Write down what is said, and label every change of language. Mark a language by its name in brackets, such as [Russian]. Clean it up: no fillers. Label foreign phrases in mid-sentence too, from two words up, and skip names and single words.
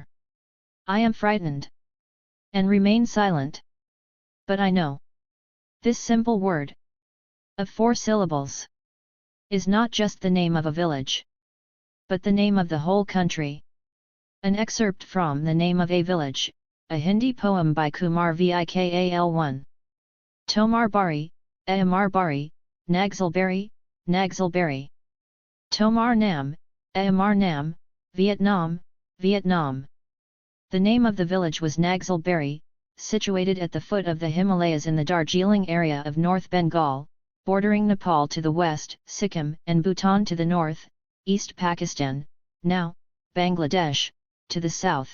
[English] I am frightened, and remain silent. But I know. This simple word, of 4 syllables, is not just the name of a village, but the name of the whole country. An excerpt from The Name of a Village, a Hindi poem by Kumar Vikal. [Bangla] তোমার বাড়ি, আমার বাড়ি, নকশালবাড়ি, নকশালবাড়ি. তোমার নাম, আমার নাম, Vietnam, Vietnam. [English] The name of the village was Naxalbari, situated at the foot of the Himalayas in the Darjeeling area of North Bengal, bordering Nepal to the west, Sikkim and Bhutan to the north, East Pakistan, now Bangladesh, to the south.